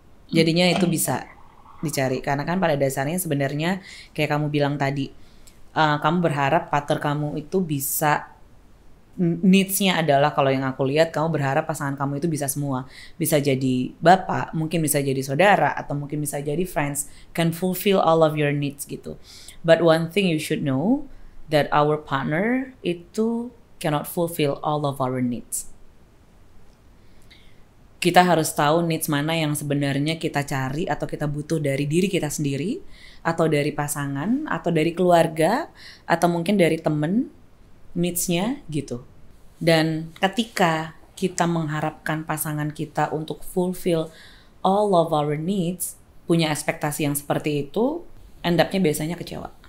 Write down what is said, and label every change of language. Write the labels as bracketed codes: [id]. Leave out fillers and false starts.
[id] Jadinya itu bisa dicari, karena kan pada dasarnya sebenarnya kayak kamu bilang tadi, kamu berharap partner kamu itu bisa, needs-nya adalah, kalau yang aku lihat kamu berharap pasangan kamu itu bisa semua, bisa jadi bapak, mungkin bisa jadi saudara, atau mungkin bisa jadi friends, [en] can fulfill all of your needs [id] gitu. [en] But one thing you should know, that our partner itu cannot fulfill all of our needs. [id] Kita harus tahu needs mana yang sebenarnya kita cari atau kita butuh dari diri kita sendiri, atau dari pasangan, atau dari keluarga, atau mungkin dari temen, needs-nya gitu. Dan ketika kita mengharapkan pasangan kita untuk [en] fulfill all of our needs, [id] punya ekspektasi yang seperti itu, end up-nya biasanya kecewa.